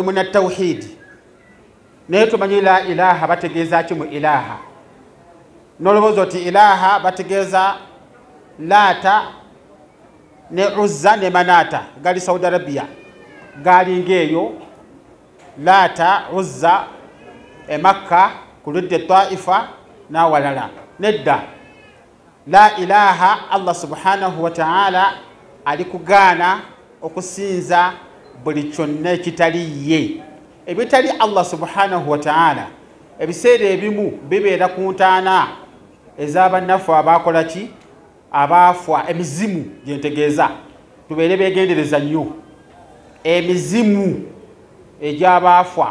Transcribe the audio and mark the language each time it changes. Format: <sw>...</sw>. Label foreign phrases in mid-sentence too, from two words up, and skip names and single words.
<lg>muna tawhidi naye tumanyi</lg> <ar>لا إله</ar> <lg>bategeeza ki mu ilaha, n'olowooza oti ilaha bategeeza laata ne uzza ne manata, gali Saudi Arabia galinga eyo, laata uzza e Makka ku ludda Taifa n'awalala. Nedda,</lg> <ar>لا إله الله سبحانه وتعالى</ar> <lg>ali kugaana okusinza buli kyonna ekitali ye, ebitali</lg> <ar>الله سبحانه وتعالى.</ar> <lg>Ebiseera ebimu bibeera ku ntaana ez'abannafu abakola ki, abaafwa, emizimu gye ntegeeza, tubeere beegendereza nnyo emizimu egy'abaafwa.</lg>